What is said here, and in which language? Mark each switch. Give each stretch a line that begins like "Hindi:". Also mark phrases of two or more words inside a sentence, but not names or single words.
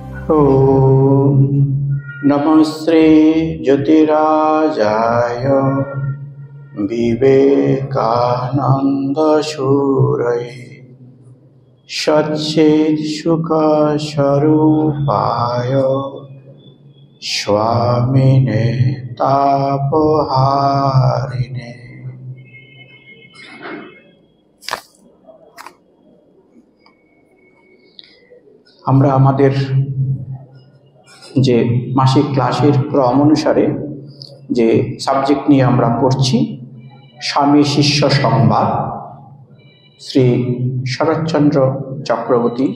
Sanskrit: ओम नमः श्री ज्योतिराजाय विवेकानंद शूरये सच्चिद सुख स्वरूपाय स्वामिने तापहारिणे।
Bangla: আমরা আমাদের যে মাসিক ক্লাসের ক্রম অনুসারে যে সাবজেক্ট নিয়ে আমরা পড়ছি, স্বামী শিষ্য সংবাদ, শ্রী শরৎচন্দ্র চক্রবর্তীর।